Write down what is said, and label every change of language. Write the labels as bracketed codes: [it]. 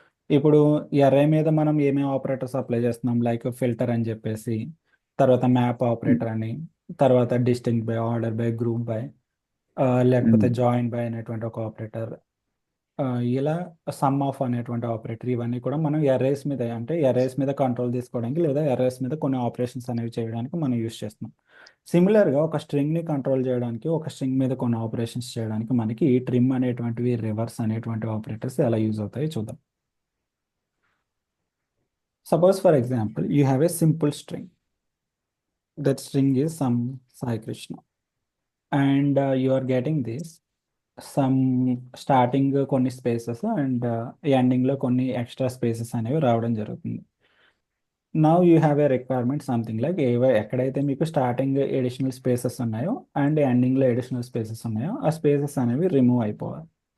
[te] ఇప్పుడు ఎర్రే మీద మనం ఏమేమి ఆపరేటర్స్ అప్లై చేస్తున్నాం, లైక్ ఫిల్టర్ అని చెప్పేసి, తర్వాత మ్యాప్ ఆపరేటర్ అని, తర్వాత distinct by, order by, group by, లేకపోతే జాయిన్ బై అనేటువంటి ఒక ఆపరేటర్, ఇలా సమ్ ఆఫ్ అనేటువంటి ఆపరేటర్, ఇవన్నీ కూడా మనం ఎర్రేస్ మీద, అంటే ఎర్రేస్ మీద కంట్రోల్ తీసుకోవడానికి లేదా ఎర్రేస్ మీద కొన్ని ఆపరేషన్స్ అనేవి చేయడానికి మనం యూస్ చేస్తున్నాం. సిమిలర్గా ఒక స్ట్రింగ్ని కంట్రోల్ చేయడానికి, ఒక స్ట్రింగ్ మీద కొన్ని ఆపరేషన్స్ చేయడానికి మనకి ట్రిమ్ అనేటువంటివి, రివర్స్ అనేటువంటి ఆపరేటర్స్ ఎలా యూజ్ అవుతాయి చూద్దాం. [en] Suppose for example, you have a simple string. That string is some Sai Krishna. And you are getting this, some starting [te] కొన్ని స్పేసెస్ అండ్ ఎండింగ్లో కొన్ని ఎక్స్ట్రా స్పేసెస్ అనేవి రావడం జరుగుతుంది. [en] now you have a requirement something like [te] ఎక్కడైతే మీకు starting additional spaces ఉన్నాయో and ఎండింగ్లో ఎడిషనల్ స్పేసెస్ ఉన్నాయో ఆ స్పేసెస్ అనేవి రిమూవ్ అయిపోవాలి.